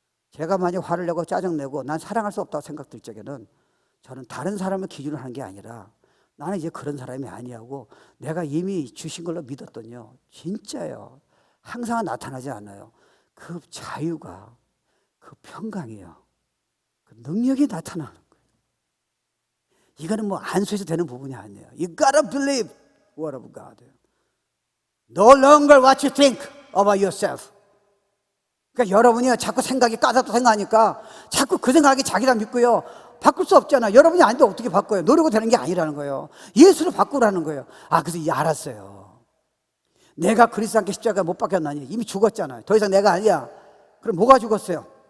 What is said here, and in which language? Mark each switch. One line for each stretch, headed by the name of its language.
Korean: 제가 만약 화를 내고 짜증내고 난 사랑할 수 없다고 생각될 적에는 저는 다른 사람을 기준으로 하는 게 아니라 나는 이제 그런 사람이 아니하고 내가 이미 주신 걸로 믿었더니요, 진짜요, 항상 나타나지 않아요. 그 자유가, 그 평강이요, 그 능력이 나타나는 거예요. 이거는 뭐 안수해서 되는 부분이 아니에요.
English: You gotta believe word of God. No longer what you think about yourself.
Korean: 그러니까 여러분이 자꾸 생각이 까다롭다 생각하니까 자꾸 그 생각이 자기라 믿고요. 바꿀 수 없잖아. 여러분이 아닌데 어떻게 바꿔요? 노력으로 되는 게 아니라는 거예요. 예수를 바꾸라는 거예요. 그래서 알았어요. 내가 그리스도 함께 십자가에 못 박혔나니 이미 죽었잖아요. 더 이상 내가 아니야. 그럼 뭐가 죽었어요?